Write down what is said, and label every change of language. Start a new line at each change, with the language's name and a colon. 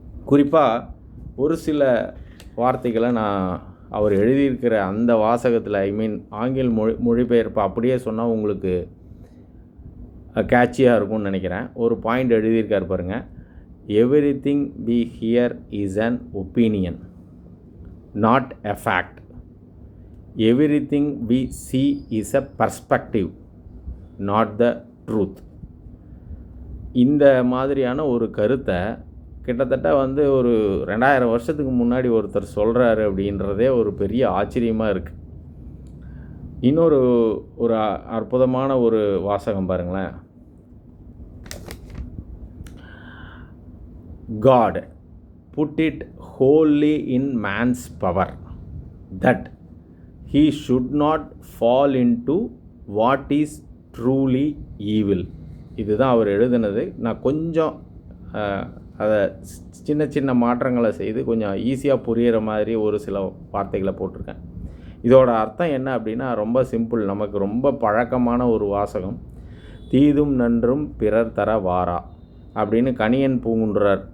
Tamil: குறிப்பாக ஒரு சில வார்த்தைகளை நான் அவர் எழுதியிருக்கிற அந்த வாசகத்தில், ஆங்கில மொழிபெயர்ப்பு அப்படியே சொன்னால் உங்களுக்கு கேட்சியாக இருக்கும்னு நினைக்கிறேன். ஒரு பாயிண்ட் எழுதியிருக்கார் பாருங்கள்.
English: Everything we hear is an opinion, not a fact. Everything we see is a perspective, not the truth.
Tamil: இந்த மாதிரியான ஒரு கருத்தை கிட்டத்தட்ட ஒரு 2000 வருஷத்துக்கு முன்னாடி ஒருத்தர் சொல்கிறாரு அப்படின்றதே ஒரு பெரிய ஆச்சரியமாக இருக்குது. இன்னொரு அற்புதமான ஒரு வாசகம் பாருங்களேன்.
English: God put it wholly in man's power that he should not fall into what is truly evil.
Tamil: இதுதான் அவர் எழுதினது. நான் கொஞ்சம் அதை சின்ன மாற்றங்களை செய்து கொஞ்சம் ஈஸியாக புரிகிற மாதிரி ஒரு சில வார்த்தைகளை போட்டிருக்கேன். இதோட அர்த்தம் என்ன அப்படின்னா, ரொம்ப சிம்பிள், நமக்கு ரொம்ப பழக்கமான ஒரு வாசகம். தீதும் நன்றும் பிறர் தர வாரா அப்படின்னு கணியன் பூங்குன்றார்.